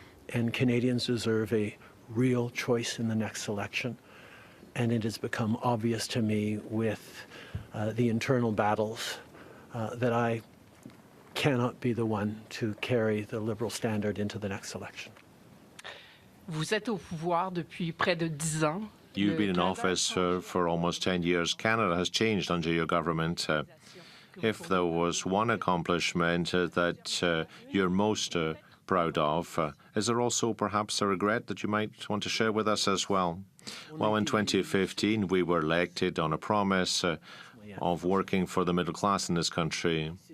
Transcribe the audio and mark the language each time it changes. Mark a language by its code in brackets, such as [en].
[en] And Canadians deserve a real choice in the next election. And it has become obvious to me with the internal battles that I cannot be the one to carry the Liberal standard into the next election. [fr] Vous êtes au pouvoir depuis près de 10 ans. [en] You've been in office for almost 10 years. Canada has changed under your government. If there was one accomplishment that you're most proud of, is there also perhaps a regret that you might want to share with us as well? Well, in 2015, we were elected on a promise of working for the middle class in this country.